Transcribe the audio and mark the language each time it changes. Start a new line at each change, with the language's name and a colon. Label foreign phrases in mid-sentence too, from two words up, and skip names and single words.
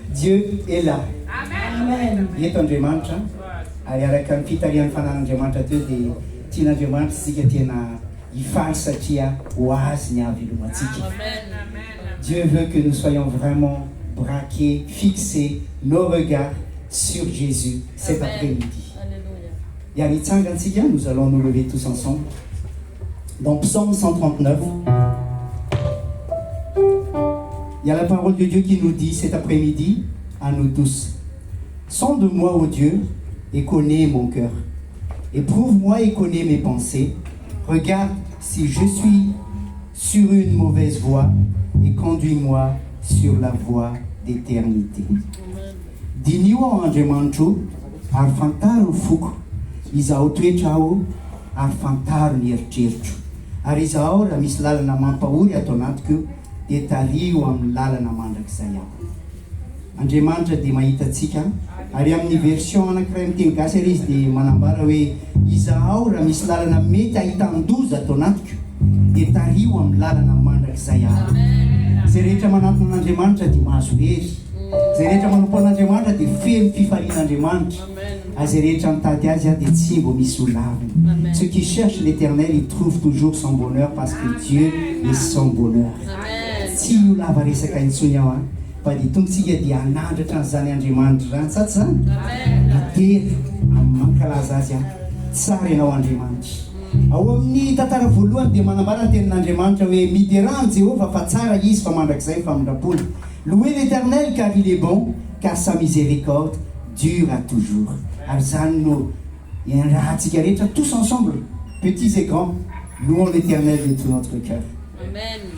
French: Dieu est là. Amen.
Malagasy: Eto-Andriamanitra ary araka ny fitarian'ny fanan'Andriamanitra teo dia tian'Andriamanitra isika tena hifaly satria ho azy ny avy ilomantsika.
French: Dieu veut que nous soyons vraiment braqués, fixés nos regards sur Jésus cet après-midi. Alléluia. Nous allons nous lever tous ensemble. Dans Psaume 139, il y a la parole de Dieu qui nous dit cet après-midi à nous tous: sonde-moi, ô Dieu, et connais mon cœur. Éprouve-moi et connais mes pensées. Regarde si je suis sur une mauvaise voie et conduis-moi sur la voie d'éternité.
Malagasy: Diniwa Andriamanitro ary fantaro foko izaho toetra aho ary fantaro ny eritreritro ary izaho raha misy lalana mampahory ato anatiko dia tario amin'ny lalana mandrakizay aho. Andriamanitra dia mahita antsika ary amin'ny version anankiray miteny gasy ary izy dia manambara hoe izaho raha misy lalana mety ahitan-doza ato anatiko dia tario amin'ny lalana mandrakizay aho. Zay rehetra manantona an'Andriamanitra dia mahazo hery. Zay rehetra manompo an'Andriamanitra dia feno fifalian'Andriamanitra. Zay rehetra mitady azy dia tsy mbo misy ho laviny.
French: Ceux qui cherchent l'Éternel, ils trouvent toujours son bonheur parce que Dieu est son bonheur.
Malagasy: Tsy ho lava resaka intsony aho fa dia tongotsika dia hanandratra an'izany Andriamanitra zany saty zany. Atery amin'ny mankalaza azy tsara ianao Andriamanitra. Ao amin'ny tantara voalohany dia manambara ny tenin'Andriamanitra hoe miderany Jéhovah fa tsara izy fa mandrakizay famindrapolo.
French: Louez l'Éternel car il est bon, car sa miséricorde dure à toujours.
Malagasy: Ary zany no rahantsika rehetra
French: tous ensemble, petits et grands, louons l'Éternel de tout notre cœur.
Malagasy: Amen.